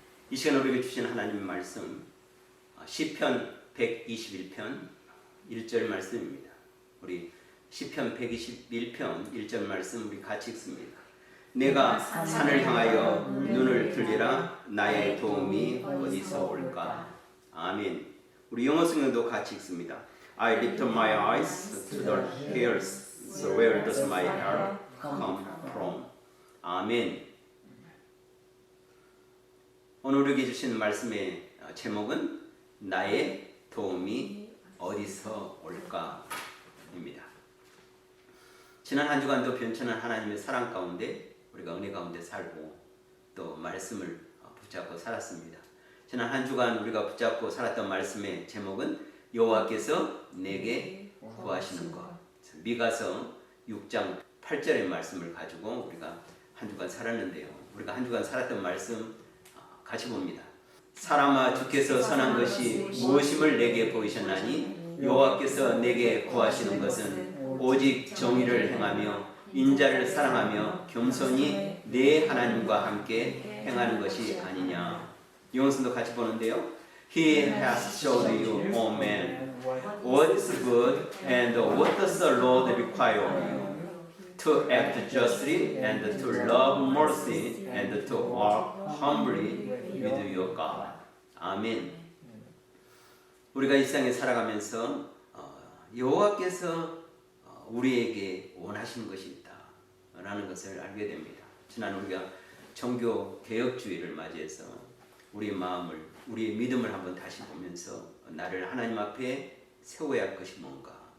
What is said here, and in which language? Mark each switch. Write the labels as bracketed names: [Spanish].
[Korean] 이 시간 우리에게 주신 하나님의 말씀 시편 121편 1절 말씀입니다. 우리 시편 121편 1절 말씀 우리 같이 읽습니다. 내가 산을 향하여 눈을 들리라 나의 도움이 어디서 올까? 아멘. 우리 영어 성경도 같이 읽습니다. [English] I lift my eyes to the hills, so where does my help come from? [Korean] 아멘. 오늘 우리에게 주신 말씀의 제목은 나의 도움이 어디서 올까입니다. 지난 한 주간도 변천한 하나님의 사랑 가운데 우리가 은혜 가운데 살고 또 말씀을 붙잡고 살았습니다. 지난 한 주간 우리가 붙잡고 살았던 말씀의 제목은 여호와께서 내게 구하시는 것. 미가서 6장 8절의 말씀을 가지고 우리가 한 주간 살았는데요. 우리가 한 주간 살았던 말씀 같이 봅니다. 사람아 주께서 선한 것이 무엇임을 내게 보이셨나니 여호와께서 내게 구하시는 것은 오직 정의를 행하며 인자를 사랑하며 겸손히 내 하나님과 함께 행하는 것이 아니냐. 영성도 같이 보는데요. [English] He has showed you, O man, what is good and what does the Lord require of you? To act justly and to love mercy and to walk humbly with your God. [Korean] 아멘. 우리가 이 세상에 살아가면서 여호와께서 우리에게 원하시는 것이 있다라는 것을 알게 됩니다. 지난 우리가 종교 개혁주의를 맞이해서 우리의 마음을, 우리의 믿음을 한번 다시 보면서 나를 하나님 앞에 세워야 할 것이 뭔가.